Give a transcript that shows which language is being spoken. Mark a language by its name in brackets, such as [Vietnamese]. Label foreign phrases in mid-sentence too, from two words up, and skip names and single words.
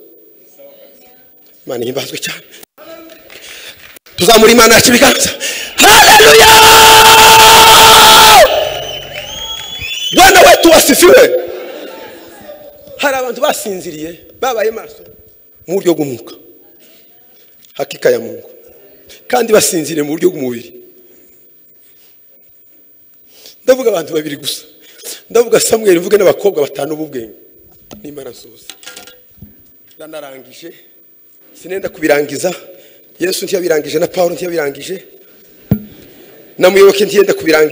[Kinyarwanda] Imana himbazwe cyane. Tuzamura Imana yacu ibiganza. [Swahili] Haleluya! Bwana wetu wasifiwe. [Kinyarwanda] Hari abantu basinziriye babaye maso mu buryo bw'umwuka, [Swahili] hakika ya Mungu, [Kinyarwanda] kandi basinziriye mu buryo bw'umubiri. Ndavuga abantu babiri gusa, ndavuga Samuel, mvuge n'abakobwa batanu b'ubwenge. N'Imana nsoza ndanarangije, sinenda kubirangiza. Yesu ntiyabirangije na Paulo ntiyabirangije, na Muyoboke ntiyenda kubirangiza.